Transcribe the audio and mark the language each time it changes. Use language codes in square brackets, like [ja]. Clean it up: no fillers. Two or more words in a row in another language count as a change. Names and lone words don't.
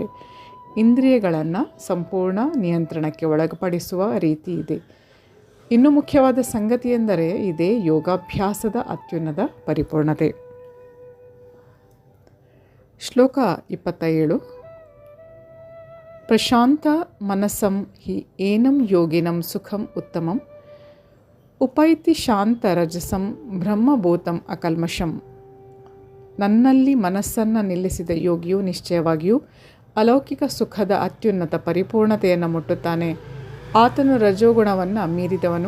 [kn] ಇಂದ್ರಿಯಗಳನ್ನು ಸಂಪೂರ್ಣ ನಿಯಂತ್ರಣಕ್ಕೆ ಒಳಪಡಿಸುವ ರೀತಿ ಇದೆ. ಇನ್ನು ಮುಖ್ಯವಾದ ಸಂಗತಿ ಎಂದರೆ ಇದೇ ಯೋಗಾಭ್ಯಾಸದ ಅತ್ಯುನ್ನತ ಪರಿಪೂರ್ಣತೆ. ಶ್ಲೋಕ 27. [sa] ಪ್ರಶಾಂತ ಮನಸ್ಸಂ ಹಿ ಏನಂ ಯೋಗಿನಂ ಸುಖಂ ಉತ್ತಮಂ ಉಪೈತಿ ಶಾಂತ ರಜಸಂ ಬ್ರಹ್ಮಭೂತಂ ಅಕಲ್ಮಷಂ. [kn] ನನ್ನಲ್ಲಿ ಮನಸ್ಸನ್ನು ನಿಲ್ಲಿಸಿದ ಯೋಗಿಯು ನಿಶ್ಚಯವಾಗಿಯೂ ಅಲೌಕಿಕ ಸುಖದ ಅತ್ಯುನ್ನತ ಪರಿಪೂರ್ಣತೆಯನ್ನು ಮುಟ್ಟುತ್ತಾನೆ. ಆತನು ರಜೋಗುಣವನ್ನು ಮೀರಿದವನು.